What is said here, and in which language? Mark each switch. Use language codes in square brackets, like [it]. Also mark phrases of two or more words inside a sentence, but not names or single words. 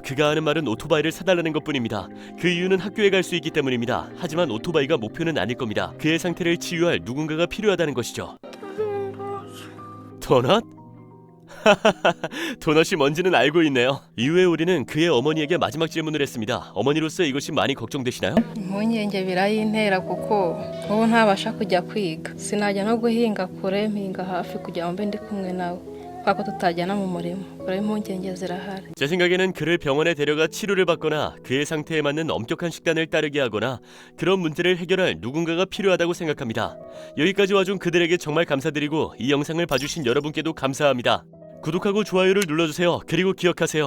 [ko] 그가 하는 말은 오토바이를 사달라는 것뿐입니다. 그 이유는 학교에 갈 수 있기 때문입니다. 하지만 오토바이가 목표는 아닐 겁니다. 그의 상태를 치유할 누군가가 필요하다는 것이죠. 도넛? 도넛이 뭔지는 알고 있네요. 이후에 우리는 그의 어머니에게 마지막 질문을 했습니다. 어머니로서 이것이 많이 걱정되시나요? [rw] impungenge birayintera kuko ubu ntabasha kujya kwiga sinajya no guhinga kure mpinga hafi kugira ngo mbe ndi kumwe nawe kubera ko tutajyana mu murimo kuri impungenge zirahari. [ko] 제 생각에는 그를 병원에 데려가 치료를 받거나 그의 상태에 맞는 엄격한 식단을 따르게 하거나 그런 문제를 해결할 누군가가 필요하다고 생각합니다. 여기까지 와준 그들에게 정말 감사드리고 이 영상을 봐주신 여러분께도 감사합니다. 구독하고 좋아요를 눌러주세요. 그리고 기억하세요.